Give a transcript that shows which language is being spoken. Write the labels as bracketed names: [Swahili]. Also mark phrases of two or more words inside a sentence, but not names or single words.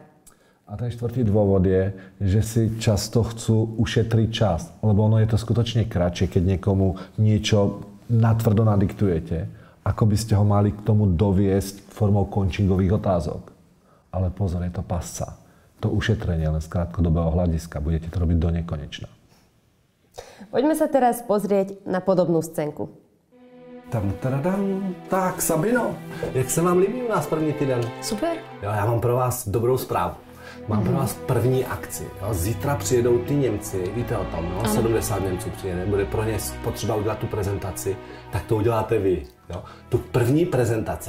[Slovak] A ten štvrtý dôvod je, že si často chcú ušetriť čas, lebo ono je to skutočne kratšie, keď niekomu niečo natvrdo nadiktujete, ako by ste ho mali k tomu doviesť formou coachingových otázok. Ale pozor, je to pasca. To ušetrenie len z krátkodobého hľadiska. Budete to robiť do nekonečna. Poďme sa teraz pozrieť na podobnú scénku. [Czech] Tak, Sabino, jak se vám líbí u nás první týden? Super. Jo, já mám pro vás dobrou zprávu. Mám pro vás první akci. Jo. Zítra přijedou ty Němci, víte o tom, no? 70 Němců přijede, bude pro ně potřeba udělat tu prezentaci, tak to uděláte vy. Jo. Tu první prezentaci.